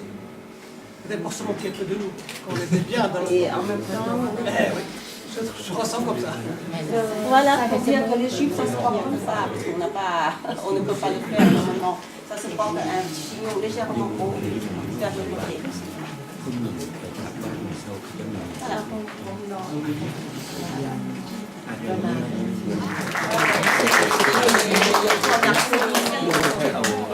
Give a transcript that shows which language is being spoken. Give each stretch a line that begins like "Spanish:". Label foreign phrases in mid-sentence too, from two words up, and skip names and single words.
French: Peut-être pour se moquer un peu de nous, qu'on était bien dans le... Et en même temps... oui, je ressens comme ça. Voilà, pour dire que les jupes, ça se porte comme ça, parce qu'on ne peut pas le faire normalement. Ça se porte un petit chignon légèrement haut, vers le côté.
Thai: ทุ่มหนึ่งไปกลับบ้านโซลก็มีอาจจะมี